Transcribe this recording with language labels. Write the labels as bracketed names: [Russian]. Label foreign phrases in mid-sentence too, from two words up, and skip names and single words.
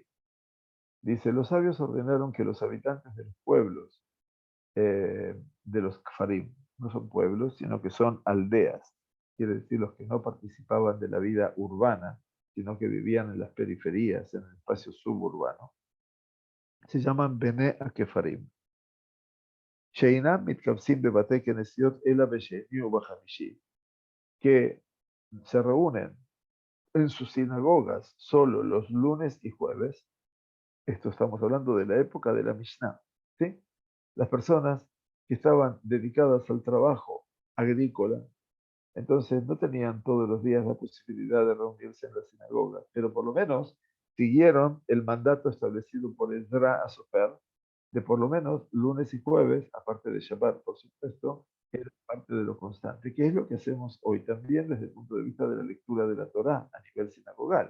[Spanish] Dice, los sabios ordenaron que los habitantes de los pueblos, de los Kfarim, no son pueblos, sino que son aldeas, quiere decir los que no participaban de la vida urbana, sino que vivían en las periferias, en el espacio suburbano, se llaman [Hebrew] בני הכפרים. שאינם מתכנסים בבתי כנסיות אלא בשני ובחמישי, [Spanish] que se reúnen en sus sinagogas solo los lunes y jueves. Esto estamos hablando de la época de la Mishnah, ¿sí? Las personas que estaban dedicadas al trabajo agrícola, entonces no tenían todos los días la posibilidad de reunirse en la sinagoga, pero por lo menos siguieron el mandato establecido por Ezra a Sofer, de por lo menos lunes y jueves, aparte de Shabbat, por supuesto, era parte de lo constante, que es lo que hacemos hoy también desde el punto de vista de la lectura de la Torá a nivel sinagogal.